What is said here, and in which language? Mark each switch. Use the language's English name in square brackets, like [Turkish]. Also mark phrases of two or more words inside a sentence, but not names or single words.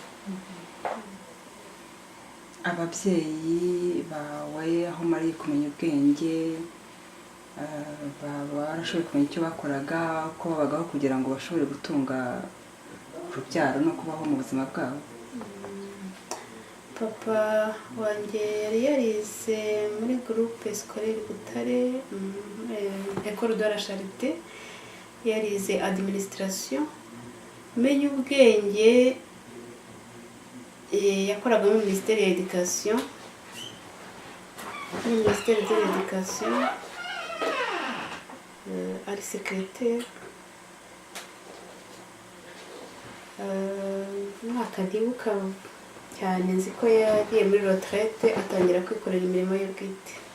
[Kinyarwanda] Ababyeyi bawe aho mari kumenya ubwenge barashoboye kumenya icyo bakoraga, ko babagaho kugira ngo bashobore gutunga urubyaro no kubaho mu buzima bwabo? Papa wanjye yari yarize muri [French] groupe scolaire [Kinyarwanda] Butare, [French] école de la Charité, [Kinyarwanda] yarize administration. Menya ubwenge yakoraga mu [French] ministère de l'éducation, [Kinyarwanda] ari secrétaire. Mwaka ndibuka cyane nzi ko yagiye muri retraite atangira kwikorera imirimo ye bwite.